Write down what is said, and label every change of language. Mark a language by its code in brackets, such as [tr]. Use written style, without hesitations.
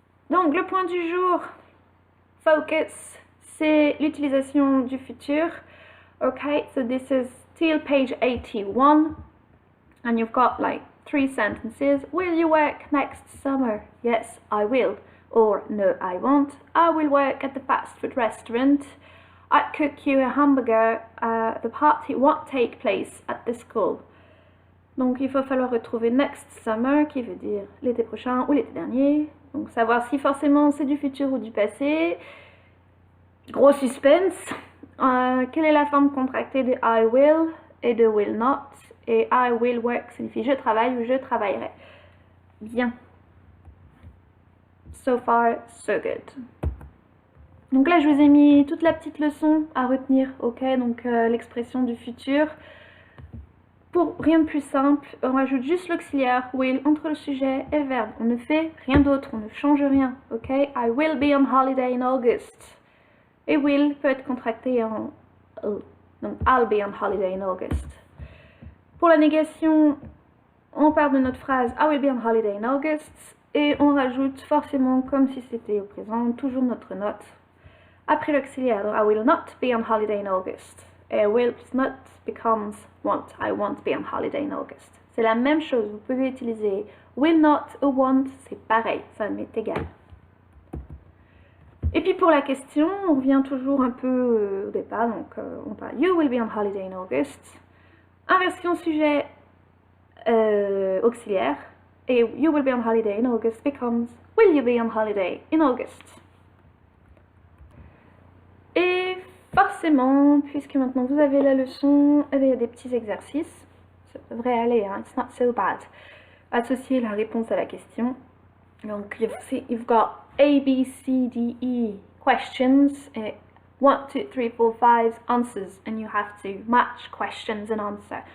[fr] Donc, le point du jour, focus, c'est l'utilisation du futur. [en] Okay, so this is till page 81, and you've got like 3 sentences. Will you work next summer? Yes, I will. Or no, I won't. I will work at the fast food restaurant. I'd cook you a hamburger. The party won't take place at the school. [fr] Donc il va falloir retrouver [en] next summer [fr] qui veut dire l'été prochain ou l'été dernier. Donc savoir si forcément c'est du futur ou du passé. Gros suspense. Quelle est la forme contractée de [en] I will [fr] et de will not? Et [en] I will work [fr] signifie je travaille ou je travaillerai. Bien. [en] So far, so good. [fr] Donc là, je vous ai mis toute la petite leçon à retenir, ok? Donc l'expression du futur. Pour rien de plus simple, on rajoute juste l'auxiliaire will entre le sujet et le verbe. On ne fait rien d'autre, on ne change rien, ok? [en] I will be on holiday in August. [fr] Et will peut être contracté en donc [en] I'll be on holiday in August. [fr] Pour la négation, on part de notre phrase [en] I will be on holiday in August [fr] et on rajoute forcément comme si c'était au présent, toujours notre note. Après l'auxiliaire, [en] I will not be on holiday in August. [fr] Et will plus not [en] becomes won't. I won't be on holiday in August. [fr] C'est la même chose. Vous pouvez utiliser will not ou won't, c'est pareil, ça m'est égal. Et puis pour la question, on revient toujours un peu au départ, donc on parle [en] You will be on holiday in August. [fr] Inversion sujet auxiliaire. Et [en] You will be on holiday in August becomes Will you be on holiday in August? [fr] Et forcément, puisque maintenant vous avez la leçon, eh bien, il y a des petits exercices. Ça devrait aller, hein? [en] It's not so bad. [fr] Associer la réponse à la question. Donc, [en] you've got A, B, C, D, E questions, 1, 2, 3, 4, 5 answers, and you have to match questions and answer.